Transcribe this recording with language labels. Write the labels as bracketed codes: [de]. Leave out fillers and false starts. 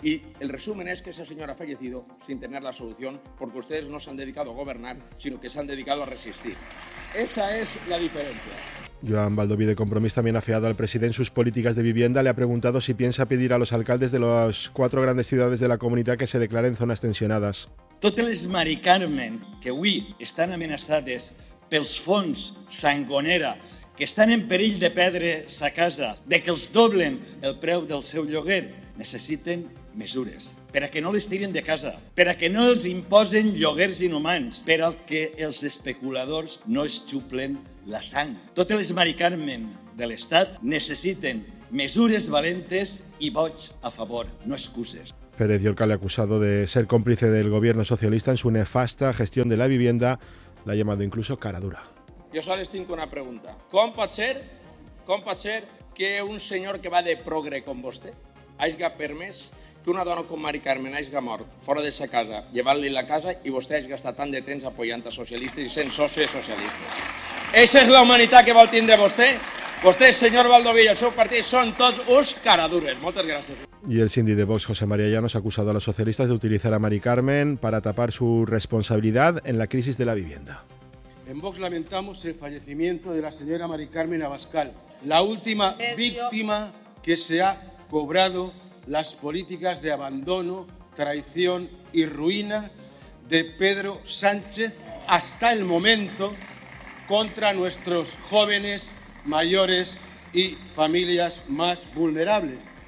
[es] Y el resumen es que esa señora ha fallecido sin tener la solución, porque ustedes no se han dedicado a gobernar, sino que se han dedicado a resistir. Esa es la diferencia. Joan Baldoví, de Compromís, también ha afeado al presidente sus políticas de vivienda. Le ha preguntado si piensa pedir a los alcaldes de las 4 grandes ciudades de la comunidad que se declaren zonas tensionadas. [ca] Totes les Mari Carmen que avui estan amenaçades pels fons Sangonera, que estan en perill de perdre sa casa, de que els doblen el preu del seu lloguer, necessiten mesures per a que no les tiren de casa, per a que no els imposen lloguers inhumans, per al que els especuladors no es xuplen la sang. Totes les Mari Carmen de l'Estat necessiten mesures valentes i vots a favor, no excuses. [es] Pérez Llorca le ha acusado de ser cómplice del gobierno socialista en su nefasta gestión de la vivienda, la ha llamado incluso cara dura. Yo solo les tengo una pregunta. ¿Cómo puede ser que un señor que va de progre con vostè haya permès que [ca] una dona com Mari Carmen haya mort [es] fuera de esa casa, llevarle la casa y vostè haya gastado [ca] tan de temps [es] apoyando a socialistas y [ca] sent soci de [es] socialistas? ¿Esa es la humanidad que [ca] vol tindre vostè? Vostè, señor Baldoví, el seu partit són tots uns caradures. Moltes gràcies. [es] Y el síndic de Vox, José María Llanos, ha acusado a los socialistas de utilizar a Mari Carmen para tapar su responsabilidad en la crisis de la vivienda. En Vox lamentamos el fallecimiento de la señora Mari Carmen Abascal, la última víctima que se ha cobrado las políticas de abandono, traición y ruina de Pedro Sánchez hasta el momento contra nuestros jóvenes, mayores y familias más vulnerables.